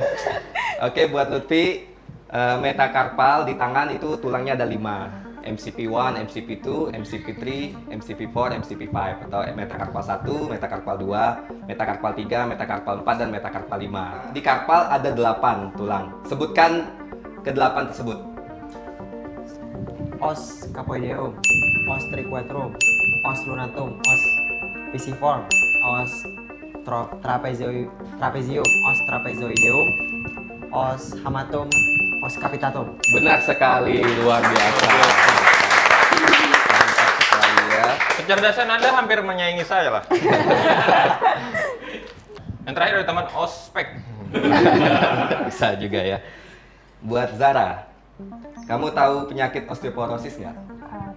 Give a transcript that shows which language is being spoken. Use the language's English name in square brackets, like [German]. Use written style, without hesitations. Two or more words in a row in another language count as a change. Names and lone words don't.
[Indonesian] Oke, buat Lutfi, metakarpal di tangan itu tulangnya ada 5. MCP1, MCP2, MCP3, MCP4, MCP5 atau metakarpal 1, metakarpal 2, metakarpal 3, metakarpal 4 dan metakarpal 5. Di karpal ada 8 tulang. Sebutkan ke-8 tersebut. [Latin] Os capoideum, os triquetrum, os lunatum, os pisiform, os trapezium, os trapezoideum, os hamatum, os capitatum. [Indonesian] Benar sekali, luar biasa. Mantap sekali ya. Kecerdasan Anda hampir menyaingi saya lah. Yang terakhir dari teman ospek. Bisa juga ya. Buat Zara, kamu tahu penyakit osteoporosis nggak?